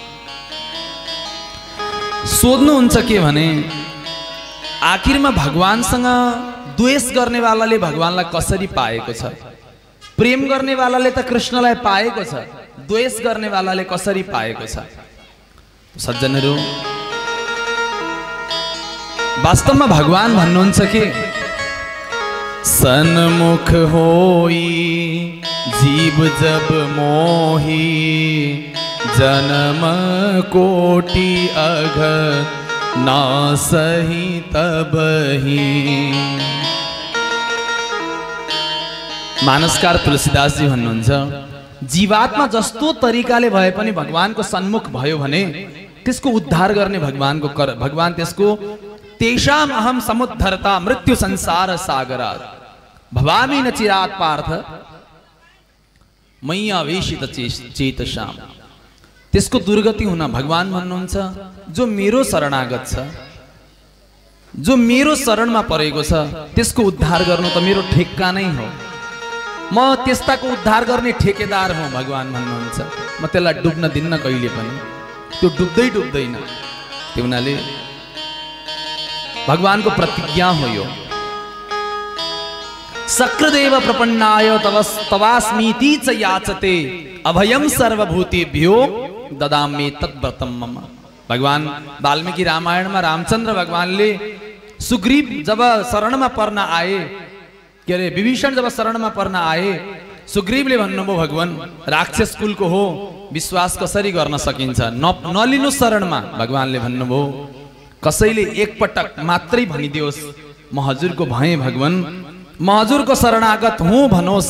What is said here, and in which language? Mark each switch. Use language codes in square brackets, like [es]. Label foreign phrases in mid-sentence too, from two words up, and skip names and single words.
[ne] सोध्नुहुन्छ के भने, आखिरमा भगवानसँग द्वेष गर्नेवालाले भगवानलाई कसरी पाएको छ? प्रेम गर्नेवालाले त कृष्णलाई पाएको छ, द्वेष गर्नेवालाले कसरी पाएको छ? सज्जनहरू, वास्तवमा भगवान भन्नुहुन्छ कि [awa] सन्मुख होई जीव जब मोही जन्म कोटि अघ ना सही तबही। [ne] मानसकार तुलसीदास जी भन्नुहुन्छ, जीवात्मा जस्तो तरिकाले भए पनि भगवानको सन्मुख भयो भने त्यसको उद्धार गर्ने भगवान त्यसको [sa] तेषाम अहम समुद्धरता मृत्यु संसार सागरात् भवामि न चिरात् पार्थ मय्या वेशित चेतसाम। [ne] त्यसको दुर्गति हुन भगवान भन्नुहुन्छ, जो मेरो शरणागत छ, जो मेरो शरणमा परेको छ त्यसको उद्धार गर्नु त मेरो ठेक्का नै हो। म त्यस्ताको उद्धार गर्ने ठेकेदार हुँ भगवान भन्नुहुन्छ। म त्यसलाई डुब्न दिन्न कहिले पनि, त्यो डुब्दैन। त्यो हुनाले भगवानको प्रतिज्ञा हो यो। [sa] सक्रदेव प्रपन्नाय तवास्मीति च याचते अभयं सर्वभूतेभ्यो ददामि तद्व्रतं मम। [ne] भगवान वाल्मीकि रामायणमा रामचन्द्र भगवानले सुग्रीव जब शरणमा पर्न आए, के अरे विभीषण जब शरणमा पर्न आए, सुग्रीवले भन्नुभयो भगवान राक्षस कुलको हो, विश्वास कसरी गर्न सकिन्छ, नलिनु शरणमा। भगवानले भन्नुभयो कसैले एकपटक मात्रै भनिदियोस् म हजुरको भएँ भगवान, म हजुरको शरणागत हुँ भनोस्।